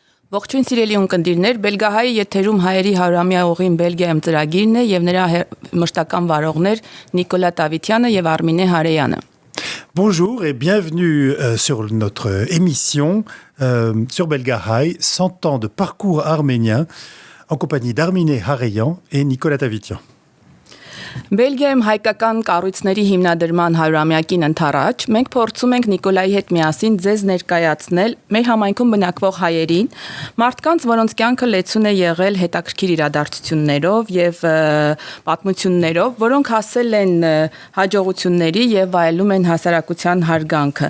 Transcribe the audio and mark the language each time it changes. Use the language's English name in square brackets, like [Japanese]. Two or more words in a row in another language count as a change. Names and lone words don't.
[Armenian] Ողջույն սիրելի ունկնդիրներ, Բելգահայի եթերում հայերի հարյուրամյա ուղին Բելգիայում ծրագիրն է եւ նրա մշտական վարողներ Նիկոլա Տավիթյանը եւ Արմինե Հարեյանը։ [French] Bonjour et bienvenue sur notre émission sur Belgahai, 100 ans de parcours arménien en compagnie d'Arminé Hareyan et Nicolas Tavitian. [Armenian] Բելգիայում հայկական կառույցների հիմնադրման 100-ամյակին ընթരാճ մենք փորձում ենք Նիկոլայի հետ միասին ձեզ ներկայացնել մեր համայնքում բնակվող հայերին, մարդկանց, որոնց կյանքը լեցուն է եղել հետաքրքիր իրադարձություններով եւ պատմություններով, որոնք հասել են հաջողությունների եւ վայելում են հասարակության հարգանքը